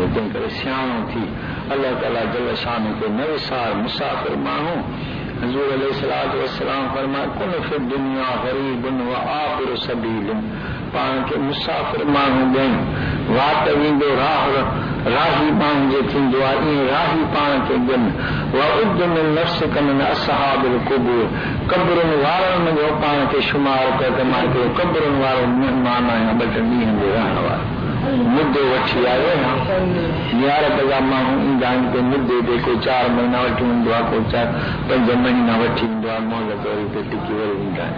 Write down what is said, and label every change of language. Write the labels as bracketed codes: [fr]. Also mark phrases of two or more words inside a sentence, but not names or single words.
[sd] تنهن ڪري سياڻو ٿي الله تعاليٰ جل شان کي نويسار مسافر ماڻهو حضور [ar] عليه الصلاة والسلام [sd] فرمائي [ar] كن في دنيا غريب و آخر سبيل. [sd] پاڻ کي مسافر ماڻهو ڏين، واٽ ويندو راهي ماڻهو جي ٿيندو آهي، ائين راهي پاڻ کي ڏين. [ar] و عد من نفسك من أصحاب القبور, [sd] قبرن وارن جو پاڻ کي شمار ڪيو ته مان هڪڙو قبرن وارو مهمان آهيان، 2 ڏينهن جو رهڻ وارو. مدو وٺي آيو يارت جا ماڻهو ايندا آهن تي مدي تي، ڪو 4 مهينا وٺي ايندو آهي، ڪو 4-5 مهينا وٺي ايندو آهي، مهلت وري تي ٽڪي وري ايندا آهن.